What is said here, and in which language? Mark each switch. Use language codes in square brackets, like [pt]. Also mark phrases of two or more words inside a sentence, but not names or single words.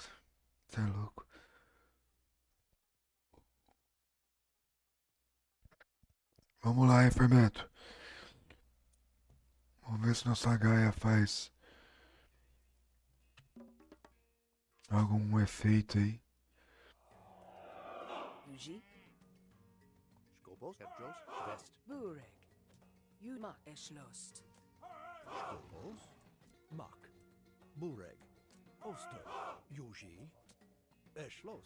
[pt] Você é louco. Vamos lá, hein, Fermento. Vamos ver se nossa gaia faz algum efeito aí. Yuji. Skobos, Hebdros, West. Bureg. Yuma Eschlost. Skobos, Mak, Bureg, Oster, Yuji, Eschlost.